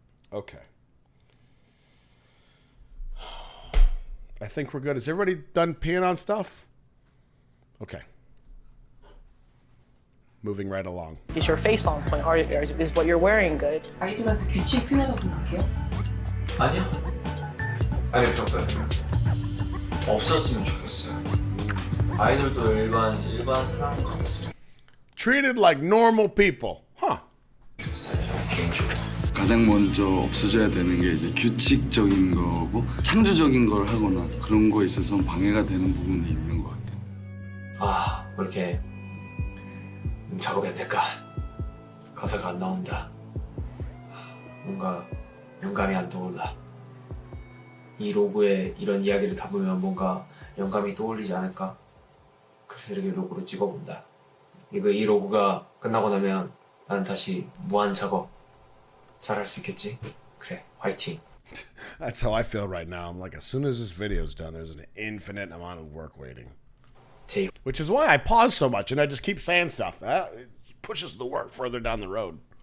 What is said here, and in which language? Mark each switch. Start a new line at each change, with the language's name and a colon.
English: Okay. I think we're good. Is everybody done peeing on stuff? Okay. Moving right along. Is your face on point? Is what you're wearing good?
Korean: 아이돌한테 규칙 필요하다고 생각해요? 아니요. 아니 그렇다. 없었으면 좋겠어요. 아이돌도 일반 사람 같았어요.
English: Treated like normal people. Huh.
Korean: 가장 먼저 없어져야 되는 게 이제 규칙적인 거고 창조적인 걸 하거나 그런 거에 있어서 방해가 되는 부분이 있는 것 같아요. 아, 왜 이렇게 작업이 안 될까? 가사가 안 나온다. 뭔가 영감이 안 떠올라. 이 로고에 이런 이야기를 담으면 뭔가 영감이 떠올리지 않을까? 그래서 이렇게 로고를 찍어본다. 이 로고가 끝나고 나면 난 다시 무한 작업 잘할 수 있겠지? 그래, 화이팅.
English: That's how I feel right now. I'm like, as soon as this video's done, there's an infinite amount of work waiting. Which is why I pause so much and I just keep saying stuff. It pushes the work further down the road.